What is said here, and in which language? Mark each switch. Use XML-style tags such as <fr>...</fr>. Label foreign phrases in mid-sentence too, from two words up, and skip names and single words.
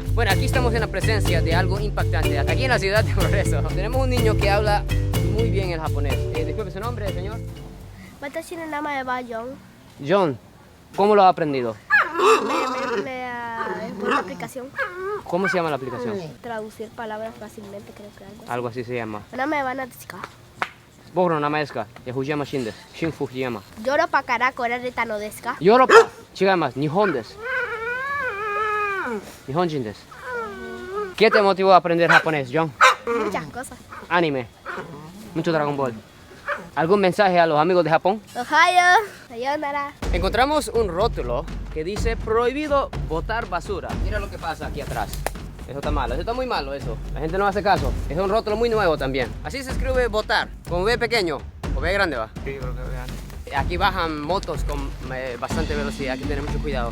<es>Bueno, aquí estamos en la presencia de algo impactante. Aquí en la ciudad de Progreso tenemos un niño que habla muy bien el japonés. Disculpe su nombre, señor.</es> <ja>私の名前は John.</ja> <es>John, ¿cómo lo ha aprendido? Es por una aplicación. ¿Cómo se llama la aplicación? Traducir palabras fácilmente, creo que algo así. Algo así se llama.</es> <ja>名前はですか? 僕の名前ですか藤山慎です。新藤山。ヨーロッパから来られたのですか? ヨーロッパ違います。日本です。日本人です。</ja> <es>¿Qué te motivó a aprender japonés, John? Muchas cosas. Anime. Mucho Dragon Ball. ¿Algún mensaje a los amigos de Japón?</es> <ja>おはよう。さようなら.</ja> <es>Encontramos un rótulo que dice prohibido botar basura. Mira lo que pasa aquí atrás. Eso está malo, eso está muy malo eso. La gente no hace caso. Es un rótulo muy nuevo también. Así se escribe botar. Como ve pequeño o ve grande va. Sí, creo que vean. Aquí bajan motos con bastante velocidad, hay que tener mucho cuidado.</es>